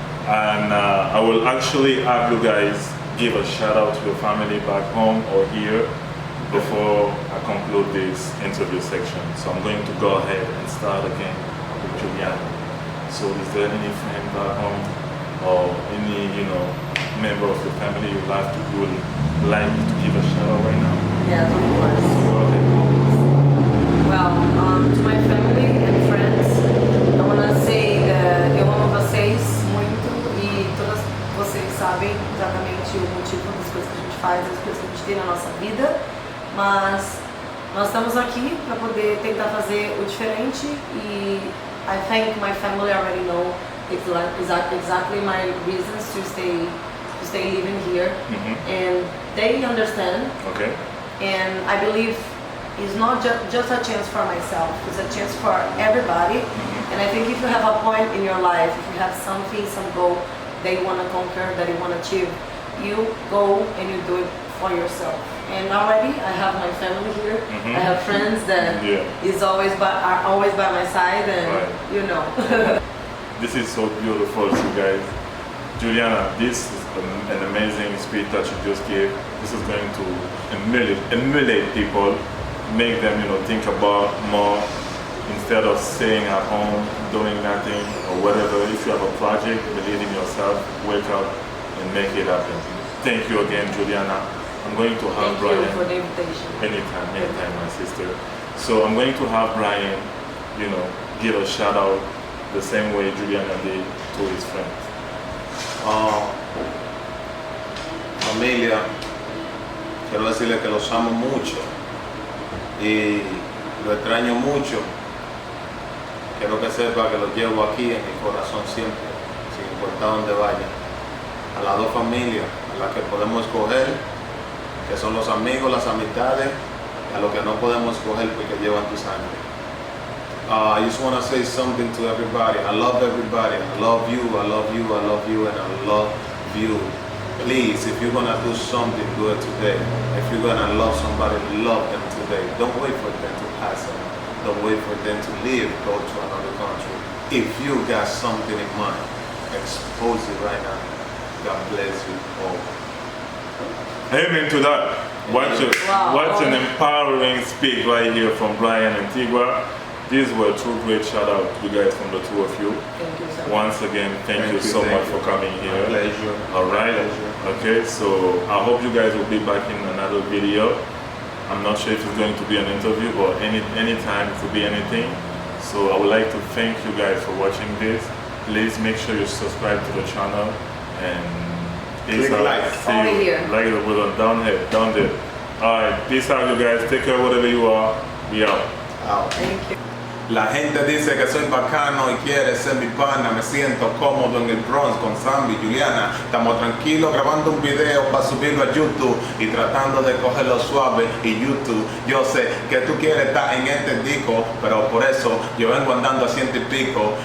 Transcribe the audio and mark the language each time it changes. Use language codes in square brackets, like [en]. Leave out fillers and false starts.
[en] And I will actually have you guys give a shout out to your family back home or here before I conclude this interview section. So I'm going to go ahead and start again with Juliana. So is there any friend back home or any member of your family you would like to give a shout out right now? Yes, of course. Go ahead. Well, to my family and friends, I want to say that [pt] eu amo vocês muito e todas vocês sabem exatamente o motivo das coisas que a gente faz, das coisas que a gente tem na nossa vida, mas nós estamos aqui para poder tentar fazer o diferente e [en] I think my family already know exactly my reasons to stay living here, and they understand. Okay. And I believe it's not just a chance for myself, it's a chance for everybody. And I think if you have a point in your life, if you have something, some goal that you want to conquer, that you want to achieve, you go and you do it for yourself. And already I have my family here. I have friends that are always by my side, and This is so beautiful, you guys. Juliana, this is an amazing speech that you just gave. This is going to emulate people, make them think about more instead of staying at home doing nothing or whatever. If you have a project, believe in yourself, wake up and make it happen. Thank you again, Juliana. I'm going to have Brian. Thank you for the invitation. Anytime, my sister. So I'm going to have Brian, give a shout out the same way Juliana did to his friends. [es] Familia, quiero decirles que los amo mucho y lo extraño mucho. Quiero que sepa que los llevo aquí en mi corazón siempre, sin importar dónde vaya. A las 2 familias a las que podemos escoger, que son los amigos, las amistades, y a los que no podemos escoger porque llevan tu sangre. [en] I just want to say something to everybody. I love everybody. I love you, I love you, I love you, and I love you. please, if you're gonna do something good today, if you're gonna love somebody, love them today. Don't wait for them to pass on. Don't wait for them to leave, go to another country. If you got something in mind, expose it right now. God bless you all. Amen to that. What an empowering speech right here from Brian and Tigwa. These were two great shout out to you guys from the two of you. Thank you so much. Once again, thank you so much for coming here. My pleasure. All right. My pleasure. Okay, so I hope you guys will be back in another video. I'm not sure if it's going to be an interview or any time it could be anything. So I would like to thank you guys for watching this. Please make sure you subscribe to the channel and Click like. Over here. Like the button down here, down there. All right, peace out, you guys. Take care whatever you are. We out. Out. Thank you. [es] La gente dice que soy bacano y quiere ser mi pana. Me siento cómodo en el Bronx con Sammy y Juliana. Estamos tranquilos grabando un video para subirlo a YouTube y tratando de cogerlo suave y YouTube. Yo sé que tú quieres estar en este disco, pero por eso yo vengo andando a 100 y pico.